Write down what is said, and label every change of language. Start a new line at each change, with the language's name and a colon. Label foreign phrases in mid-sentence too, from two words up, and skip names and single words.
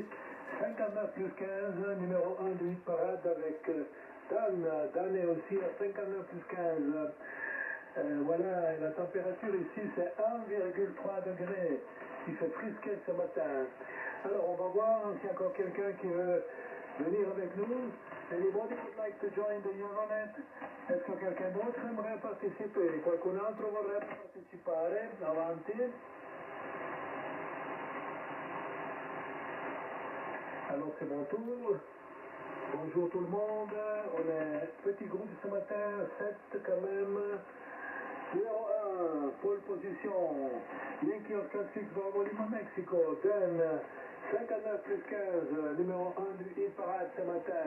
French: 59 plus 15, numéro 1 de 8 parade avec Dan. Dan est aussi à 59 plus 15. Voilà, et la température ici, c'est 1,3 degrés. Il fait frisquet ce matin. Alors, on va voir s'il y a encore quelqu'un qui veut venir avec nous.
English: Anybody would like to join the Euronet?
French: Est-ce que quelqu'un d'autre aimerait participer?
Italian: Qualcun altro vorrebbe partecipare? Avanti.
French: Alors c'est mon tour. Bonjour tout le monde. On est petit groupe ce matin, 7 quand même. Numéro 1,
English: pole position.
French: Yankee Oscar 6 Bravo Lima Mexico. Dan 59 plus 15, numéro 1 du
English: hit parade
French: ce matin.